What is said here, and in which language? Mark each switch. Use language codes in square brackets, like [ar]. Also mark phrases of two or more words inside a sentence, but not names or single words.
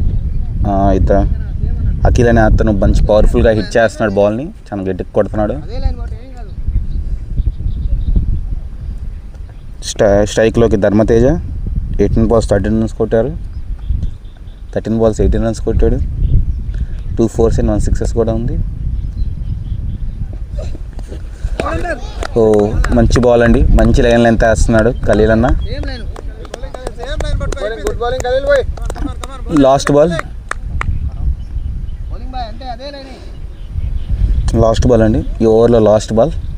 [te] అఖిల్ అనే అతను మంచి పవర్ఫుల్గా హిట్ చేస్తున్నాడు, బాల్ని చాలా గట్టిగా కొడుతున్నాడు. స్ట్రైక్లోకి ధర్మతేజ [en] 18 balls 13 runs [te] కొట్టారు. [en] 13 balls 18 runs [te] కొట్టాడు. [en] 2 4s and 1 6s [te] కూడా ఉంది. ఓ మంచి బాల్ అండి, మంచి [en] line length [te] వేస్తున్నాడు ఖలీల్ అన్న. [en] last ball [te] అండి, ఈ ఓవర్లో [en] last ball.